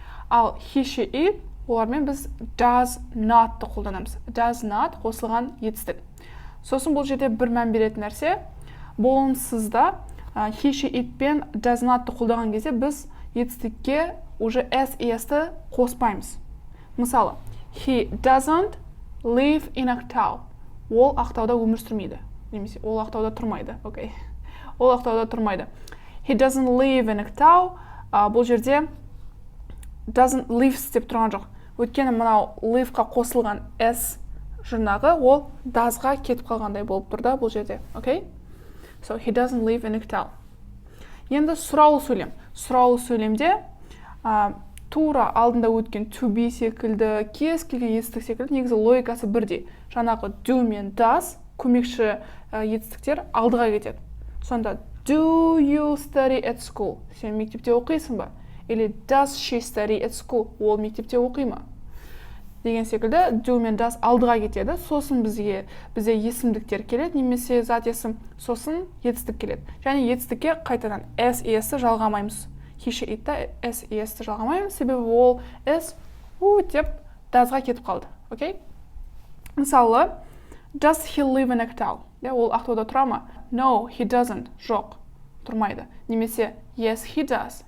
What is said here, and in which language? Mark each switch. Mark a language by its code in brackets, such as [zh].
[kk] Ал he, she, it олармен біз does not қолданамыз. Does not қосылған етістік. Сосын бұл жерде бір мән беретін нәрсе, болымсызда he, she, it пен does not қолданған кезде біз етістікке уже s, esті қоспаймыз. Мысалы, [en] he doesn't live in Ақтау. [kk] Ол Ақтауда өмір сүрмейді. Немесе ол Ақтауда тұрмайды. Окей. Ол Ақтауда тұрмайды. [en] He doesn't live in Ақтау. [kk] Бұл жерде doesn't live деп тұрған жоқ. Өйткені мынау live-қа қосылған s жұрнағы ол does-ға кетіп қалғандай болып тұр да бұл жерде. Окей? [en] So he doesn't live in Ақтау. [kk] Енді сұраулы сөйлем. Сұраулы сөйлемде тура алдында өткен to be секілді, кез келген етістік секілді, негізі логикасы бірдей. Жаңағы do мен does көмекші етістіктер алдыға кетеді. [en] Сонда do you study at school? [kk] Сен мектепте оқисың ба? [ru] Или [en] does she study at school? [kk] Ол мектепте оқи ма? Деген секілді do мен does алдыға кетеді. Сосын бізде есімдіктер келеді, немесе зат есім, сосын етістік келеді. Және етістікке қайтадан s, esті жалғамаймыз. He, she, it-та s, esті жалғамаймыз, себебі ол s деп does-ға кетіп қалды. Окей? [en] Мысалы, does he live in Ақтау? [kk] Ол Ақтауда тұра ма? [en] No, he doesn't. [kk] Жоқ, тұрмайды. Немесе [en] yes, he does.